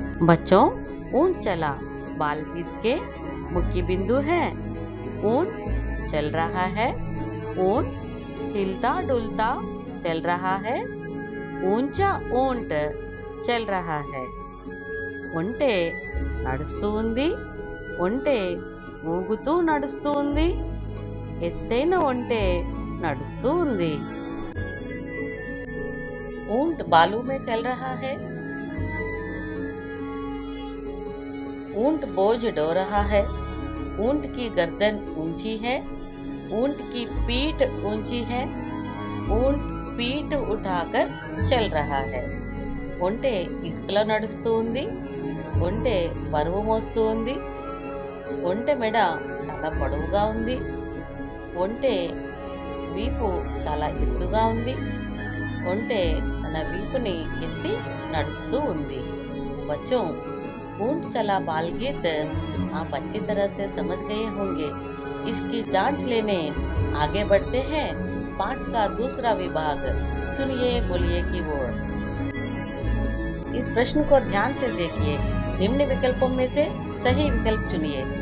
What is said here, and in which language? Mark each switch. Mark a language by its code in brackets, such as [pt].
[hi] बच्चों, ऊंट चला बाल गीत के मुख्य बिंदु है। ऊंट चल रहा है, ऊंट हिलता डुलता चल रहा है, ऊंचा ऊंट चल रहा है। [te] ఒంటె నడుస్తూ ఉంది, ఒంటె ఊగుతూ నడుస్తూ ఉంది, ఎత్తైన ఒంటె నడుస్తూ ఉంది। [hi] ऊंट बालू में चल रहा है, ऊंट बोझ ढो रहा है, ऊंट की गर्दन ऊंची है, ऊंट की पीठ ऊंची है, ऊंट पीठ उठाकर चल रहा है। [te] ఒంటె ఇసుకలో నడుస్తూ ఉంది, ఒంటె బరువు మోస్తూ ఉంది, ఒంటె మెడ చాలా పొడవుగా ఉంది, ఒంటె వీపు చాలా ఎత్తుగా ఉంది, ఒంటె తన వీపుని ఎత్తి నడుస్తూ ఉంది। [hi] बच्चों, ऊंट चला बाल गीत आप अच्छी तरह से समझ गए होंगे। इसकी जांच लेने आगे बढ़ते हैं। पाठ का दूसरा विभाग सुनिए बोलिए की ओर। इस प्रश्न को ध्यान से देखिए। निम्न विकल्पों में से सही विकल्प चुनिए।